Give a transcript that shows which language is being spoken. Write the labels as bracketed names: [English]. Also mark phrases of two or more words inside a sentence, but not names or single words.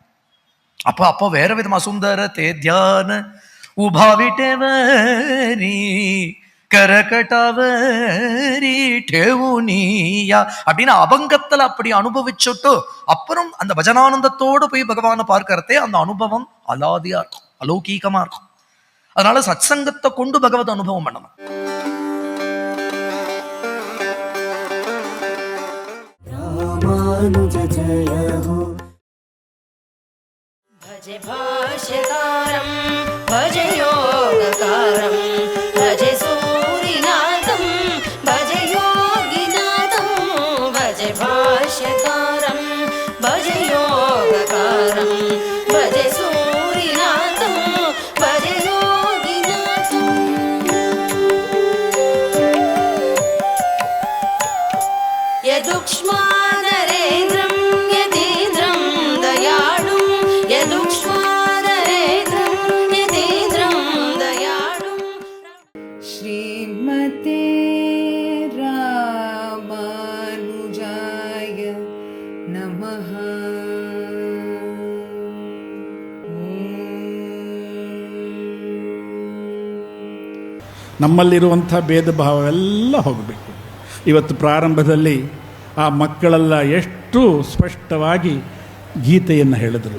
[Tamil] அப்போ வேற விதமா [Marathi] सुंदर ते ध्यान उभा विटेवरी कर कटावरी ठेवूनिया [Tamil] அப்படின்னு அபங்கத்துல அப்படி அனுபவிச்சுட்டு அப்புறம் அந்த பஜனானந்தத்தோடு போய் பகவானை பார்க்கறதே அந்த அனுபவம் அலாதியா இருக்கும், அலௌகீகமா இருக்கும். அதனால சத்சங்கத்தை கொண்டு பகவத் அனுபவம் பண்ணணும். [Hindi] रामानुज जय हो. [Sanskrit] भजे भाष्यकारं भजे योगकारं भजे सूरिनाथं भजे योगिनाथं भजे भाष्यकारं भजे योगकारं भजे सूरिनाथं भजे योगिनाथं. यदुक्ष्मानरेन्द्रं यतीन्द्रं दयाळुं यदुक्ष्मानरेन्द्रं यतीन्द्रं दयाळुं. श्रीमते रामानुजाय नमः. [Kannada] ನಮ್ಮಲ್ಲಿರುವಂಥ ಭೇದ ಭಾವವೆಲ್ಲ ಹೋಗಬೇಕು. ಇವತ್ತು ಪ್ರಾರಂಭದಲ್ಲಿ ಆ ಮಕ್ಕಳೆಲ್ಲ ಎಷ್ಟು ಸ್ಪಷ್ಟವಾಗಿ ಗೀತೆಯನ್ನು ಹೇಳಿದರು.